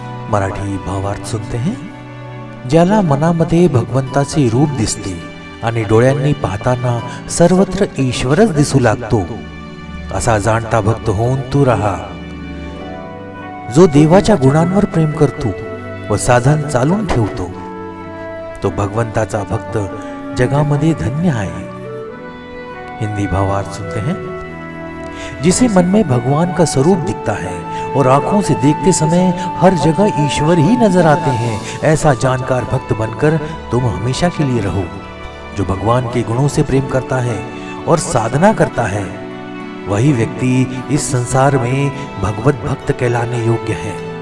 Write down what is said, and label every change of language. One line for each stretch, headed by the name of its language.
Hindi: मराठी भावार्थ सुनते हैं।
Marathi: ज्याला मनामध्ये भगवंताचे रूप दिसते आणि डोळ्यांनी पाहताना सर्वत्र ईश्वरच दिसू लागतो, असा जाणता भक्त होऊन तू राहा। जो देवाच्या गुणांवर प्रेम करतो व साधन चालून ठेवतो, तो भगवंताचा भक्त जगामध्ये धन्य आहे।
Hindi: हिंदी भावार्थ सुनते हैं। जिसे मन में भगवान का स्वरूप दिखता है और आंखों से देखते समय हर जगह ईश्वर ही नजर आते हैं, ऐसा जानकार भक्त बनकर तुम हमेशा के लिए रहो। जो भगवान के गुणों से प्रेम करता है और साधना करता है, वही व्यक्ति इस संसार में भगवत भक्त कहलाने योग्य है।